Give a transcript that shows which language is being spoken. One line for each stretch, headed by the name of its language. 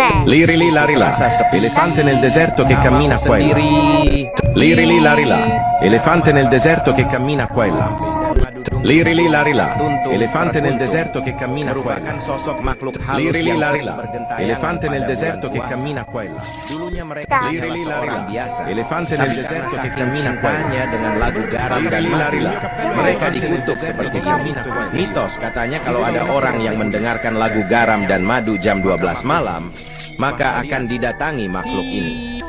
Italian: Lirila, elefante nel deserto che cammina qua e là. Lirila, elefante nel deserto che cammina qua e là. Lirila, elefante nel deserto che cammina qua e là.
Indonesian: Sosok makhluk halus yang
Italian: elefante nel deserto che cammina qua e là.
Indonesian: Dulunya mereka orang biasa.
Italian: Elefante nel deserto che cammina qua e là.
Indonesian: Dengan lagu garam dan madu, mereka dikutuk seperti ini. Mitos katanya kalau ada orang yang mendengarkan lagu garam dan madu jam 12 malam, maka akan didatangi makhluk ini.